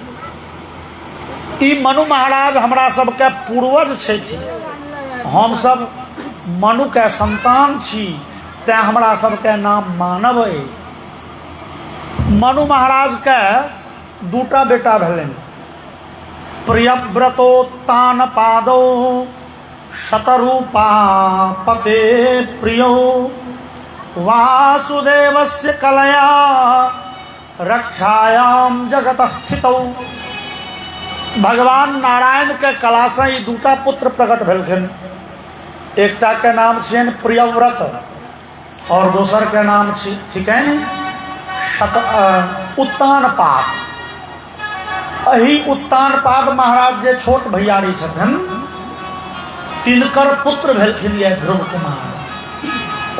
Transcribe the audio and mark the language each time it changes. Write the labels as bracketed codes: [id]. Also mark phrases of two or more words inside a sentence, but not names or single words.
[mai] ई मनु महाराज हमरा सबके पूर्वज छथि। हम सब मनु के संतान छी, तैं हमरा सबके नाम मानव है। मनु महाराज के दूटा बेटा भेलनि। [sa] प्रियव्रतोत्तान पादो शतरूपा पते प्रियो वासुदेवस्य कलया रक्षायाम जगत स्थितौ। [mai] भगवान नारायण के कला से ई दूटा पुत्र प्रकट भेलखिन। एकटा के नाम छियनि प्रियव्रत और दोसर के नाम छिकनि उत्तानपाद। अही उत्तानपाद महाराज जे छोट भैयारी छथिन तिनकर पुत्र भेलखिन ये ध्रुव कुमार।